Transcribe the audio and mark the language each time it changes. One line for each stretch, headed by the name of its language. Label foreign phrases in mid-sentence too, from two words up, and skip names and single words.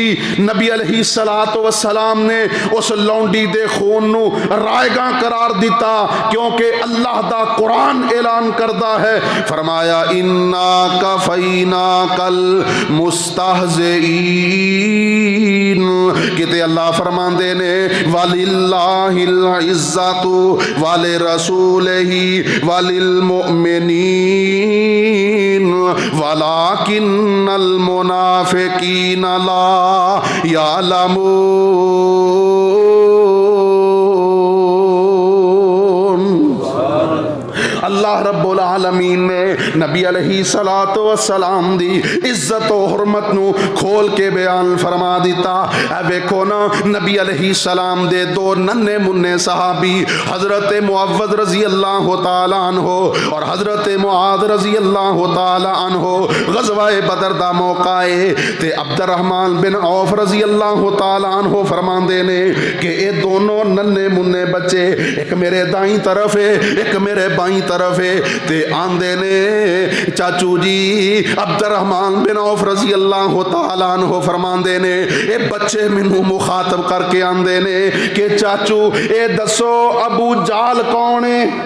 Punjabi: नबी
Arabic: عليه الصلاة والسلام
Punjabi: نے اس لونڈی دے خون نوں رائیگاں قرار دتا کیونکہ اللہ دا قرآن اعلان کردا ہے، فرمایا
Arabic: إنا كفيناك المستهزئين.
Punjabi: کتے اللہ فرماندے نے
Arabic: ولله العزة ولرسوله وللمؤمنين ولكن المنافقين لا يعلمون.
Punjabi: اللہ رب العالمین نے نبی
Arabic: عليه الصلاة والسلام
Punjabi: دی عزت اور حرمت نوں کھول کے بیان فرما دتا. ویکھو نا نبی علیہ السلام دے دو ننھے منے صحابی حضرت معوذ
Arabic: رضي الله تعالى عنه
Punjabi: اور حضرت معاذ
Arabic: رضي الله تعالى عنه
Punjabi: غزوۂ بدر دا موقع ہے تے عبدالرحمٰن بن عوف
Arabic: رضي الله تعالى عنه
Punjabi: فرماندے نے کہ یہ دونوں ننھے منے بچے ایک میرے دائی طرف ہے ایک میرے بائی طرف ہے تے آندے نے چاچو جی عبدالرحمٰن بن عوف
Arabic: رضي الله تعالى عنه
Punjabi: فرماندے نے یہ بچے مینوں مخاطب کرکے آندے نے کہ چاچو یہ دسو ابو جال کون ہے?